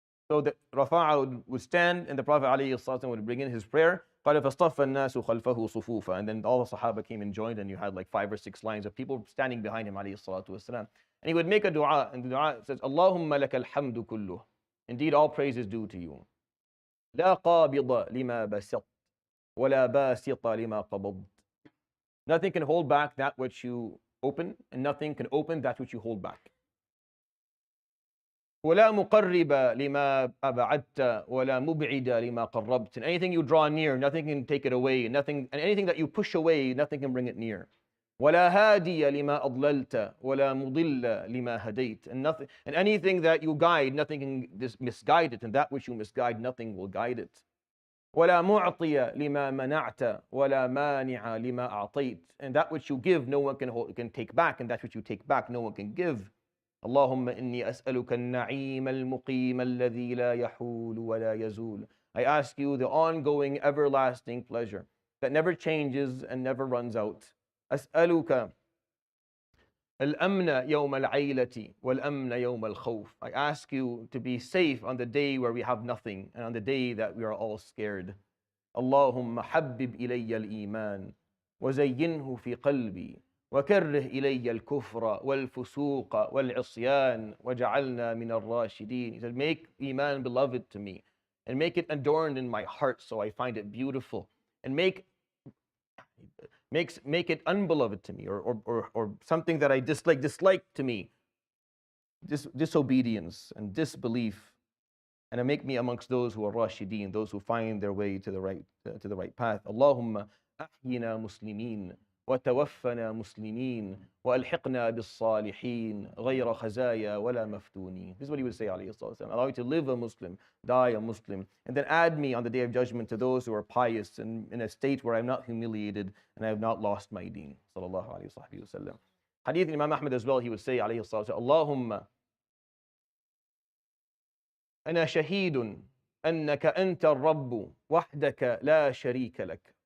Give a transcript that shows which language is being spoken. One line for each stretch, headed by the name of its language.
English: So the Rafa' would stand and the Prophet ﷺ would bring in his prayer,
Arabic: قال فاصطف الناس خلفه صفوفا,
English: and then all the Sahaba came and joined, and you had like 5 or 6 lines of people standing behind him ﷺ. And he would make a dua, and the dua says,
Arabic: Allahumma laka alhamdu kulluh.
English: Indeed, all praise is due to you.
Arabic: لا قابض لما بسط ولا باسط لما قبضت.
English: Nothing can hold back that which you open, and nothing can open that which you hold back.
Arabic: ولا مقرب لما أبعدت ولا مبعد لما قربت.
English: And anything you draw near, nothing can take it away. And anything that you push away, nothing can bring it near.
Arabic: ولا هادي لما أضللت ولا مضل لما هديت.
English: And anything that you guide, nothing can misguide it, and that which you misguide, nothing will guide it.
Arabic: ولا معطي لما منعت ولا مانع لما أعطيت.
English: And that which you give, no one can take back, and that which you take back, no one can give.
Arabic: اللهم إني أسألك النعيم المقيم الذي لا يحول ولا يزول.
English: I ask you the ongoing, everlasting pleasure that never changes and never runs out.
Arabic: أسألك الأمن يوم العيلة والأمن يوم الخوف.
English: I ask you to be safe on the day where we have nothing and on the day that we are all scared.
Arabic: اللهم حبب إلي الإيمان وزينه في قلبي وكره إلي الكفر والفسوق والعصيان وجعلنا من الراشدين.
English: He said, make Iman beloved to me and make it adorned in my heart so I find it beautiful, and make it unbeloved to me, or something that I dislike to me, disobedience and disbelief, and make me amongst those who are rashideen, those who find their way to the right path.
Arabic: Allahumma ahyina muslimin وتوفنا مسلمين وألحقنا بالصالحين غير خزايا ولا مفتونين.
English: This is what he would say, alayhi salatu. Allow me to live a Muslim, die a Muslim, and then add me on the day of judgment to those who are pious and in a state where I'm not humiliated and I have not lost my deen. Sallallahu alayhi wa sallam. Hadith Imam Ahmad as well, he would say, alayhi salatu,
Arabic: Allahumma أنا شهيد أنك أنت الرب وحدك لا شريك لك.